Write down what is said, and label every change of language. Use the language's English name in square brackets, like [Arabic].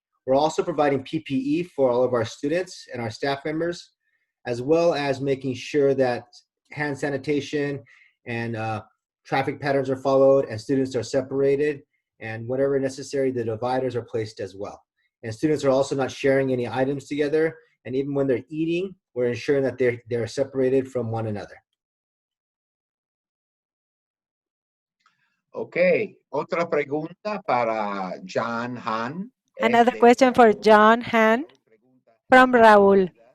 [English] We're also providing PPE for all of our students and our staff members, as well as making sure that hand sanitation and traffic patterns are followed and students are separated, and whatever necessary, the dividers are placed as well. And students are also not sharing any items together, and even when they're eating, we're ensuring that they're separated from one another. [Spanish] Okay, otra pregunta para John Hahn. [English] Another question for John Hahn from Raul.